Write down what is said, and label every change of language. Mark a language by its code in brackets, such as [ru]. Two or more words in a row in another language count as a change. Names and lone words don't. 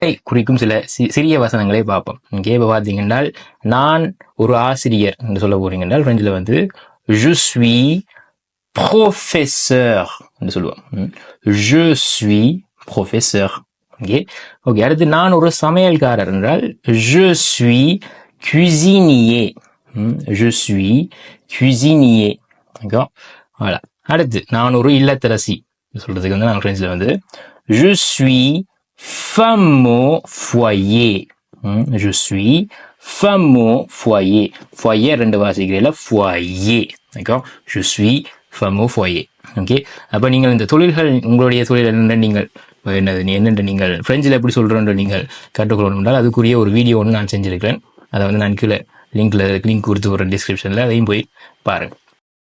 [ta] குறிக்கும் சில சிறிய வசனங்களை பார்ப்போம். இங்கே இப்போ பார்த்தீங்கன்னா நான் ஒரு ஆசிரியர் என்று சொல்ல போறீங்க என்றால் பிரெஞ்சில் வந்து [fr] je suis professeur [ta] என்று சொல்லுவோம். [fr] je suis professeur. [ta] ஓகே அடுத்து நான் ஒரு சமையல்காரர் என்றால் [fr] je suis cuisinier. je suis cuisinier. Voilà. [ta] அடுத்து நான் ஒரு இல்லத்தரசி சொல்றதுக்கு வந்து நான் பிரெஞ்சில் வந்து [fr] je suis femme au foyer. je suis femme au foyer. foyer [ta] ரெண்டு வாசிக்கிறீங்களா [fr] foyer. je suis femme au foyer. [ta] ஓகே அப்ப நீங்கள் இந்த தொழில்கள் உங்களுடைய தொழில் என்னென்ன நீங்கள் என்னென்று நீங்கள் பிரெஞ்சில் எப்படி சொல்றோன்ற நீங்கள் கற்றுக்கொள்ளணும் என்றால் அதுக்குரிய ஒரு வீடியோ ஒன்று நான் செஞ்சிருக்கிறேன். அதை வந்து நான் கீழே லிங்க் கொடுத்து ஒரு டிஸ்கிரிப்ஷன்ல அதையும் போய் பாருங்க.